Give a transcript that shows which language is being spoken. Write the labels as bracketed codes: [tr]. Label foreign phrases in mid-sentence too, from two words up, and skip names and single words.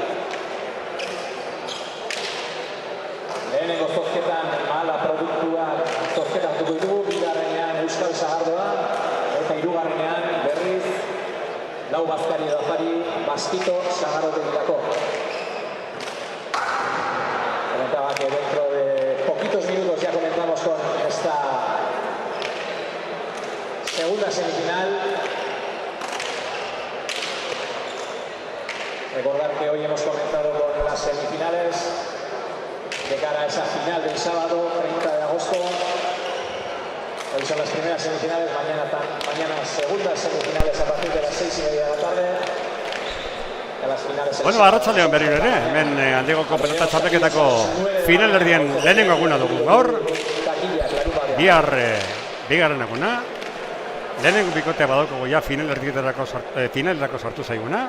[eu] Lehenengo zozketan mahala produktuak zozketatuko ditugu, bigarrenean Euskal Sagardoa eta hirugarrenean berriz lau bazkari edo afari Baskito Sagardotegirako. [es] Comentaba que dentro de poquitos minutos ya comenzamos con esta segunda semifinal. Recordar que hoy hemos comenzado con las semifinales de cara a esa final del sábado 30 de agosto. Hoy son las primeras semifinales, mañana segundas semifinales a partir de las 6:30 de la tarde. [eu] Bueno, arratsaldean berriro ere, hemen handigoko pelota txapelketako finalerdien lehenengo eguna dugu gaur. Bigarren eguna. Lehenengo bikotea badaukagu ja finalerako sartu zaiguna.